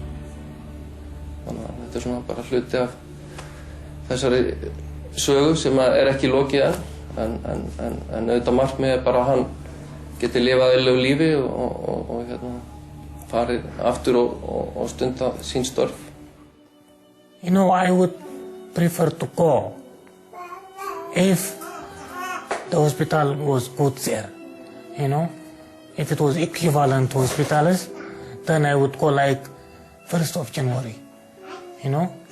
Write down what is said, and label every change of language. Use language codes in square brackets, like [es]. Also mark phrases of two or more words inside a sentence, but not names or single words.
[is] Þannig að þetta svona bara hluti af þessari sögu sem ekki lokið en auðvitað markmiðið bara að hann geti lifað eðlilegu lífi og farið aftur og stunda sín störf. [en] You know, I would prefer to go if the hospital was good there, you know. If it was equivalent to hospitals, then I would go like 1st of January, you know.